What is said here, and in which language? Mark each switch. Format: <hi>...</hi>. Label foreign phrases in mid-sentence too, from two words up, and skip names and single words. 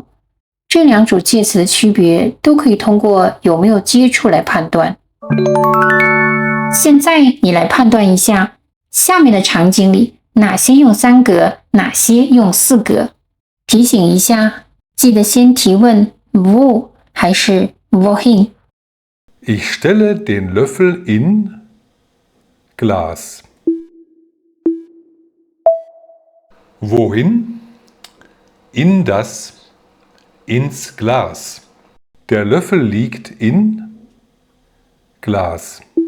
<zh>这2组介词的区别都可以通过有没有接触来判断。现在你来判断一下，下面的场景里哪些用3格，哪些用4格？提醒一下，记得先提问 wo 还是 wohin。</zh> <de>Ich stelle den Löffel in Glas. Wohin? In das, ins Glas. Der Löffel liegt in Glas.</de>